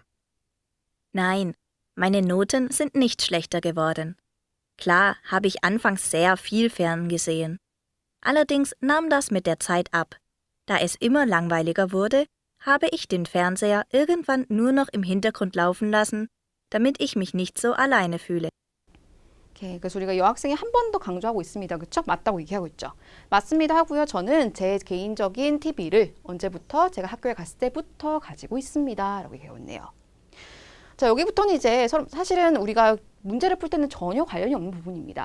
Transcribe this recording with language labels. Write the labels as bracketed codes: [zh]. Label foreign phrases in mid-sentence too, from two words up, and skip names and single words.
[de] Nein, meine Noten sind nicht schlechter geworden. Klar habe ich anfangs sehr viel ferngesehen. Allerdings nahm das mit der Zeit ab. Da es immer langweiliger wurde, habe ich den Fernseher irgendwann nur noch im Hintergrund laufen lassen, damit ich mich nicht so alleine fühle. [ko] 오케이, 그래서 우리가 여학생이 한 번 더 강조하고 있습니다. 그렇죠? 맞다고 얘기하고 있죠. 맞습니다 하고요. 저는 제 개인적인 TV를 언제부터? 제가 학교에 갔을 때부터 가지고 있습니다. 라고 얘기하고 있네요. 자, 여기부터는 이제 사실은 우리가 문제를 풀 때는 전혀 관련이 없는 부분입니다.